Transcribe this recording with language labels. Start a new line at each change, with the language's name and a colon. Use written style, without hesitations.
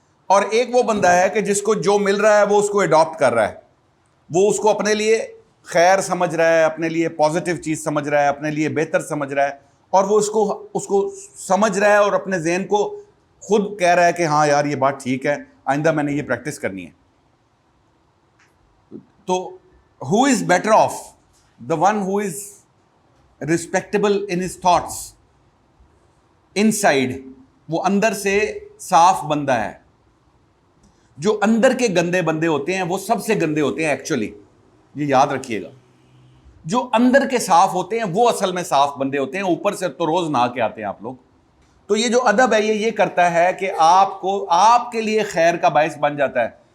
Urdu: اور ایک وہ بندہ ہے کہ جس کو جو مل رہا ہے وہ اس کو اڈاپٹ کر رہا ہے، وہ اس کو اپنے لیے خیر سمجھ رہا ہے، اپنے لیے پازیٹیو چیز سمجھ رہا ہے، اپنے لیے بہتر سمجھ رہا ہے، اور وہ اس کو سمجھ رہا ہے اور اپنے ذہن کو خود کہہ رہا ہے کہ ہاں یار یہ بات ٹھیک ہے، آئندہ میں نے یہ پریکٹس کرنی ہے. تو
English: who is better off? The one who is respectable in his thoughts, inside،
Urdu: وہ اندر سے صاف بندہ ہے. جو اندر کے گندے بندے ہوتے ہیں وہ سب سے گندے ہوتے ہیں ایکچولی، یہ یاد رکھیے گا. جو اندر کے صاف ہوتے ہیں وہ اصل میں صاف بندے ہوتے ہیں، اوپر سے تو روز نہا کے آتے ہیں آپ لوگ. تو یہ جو ادب ہے یہ کرتا ہے کہ آپ کے لیے خیر کا باعث بن جاتا ہے.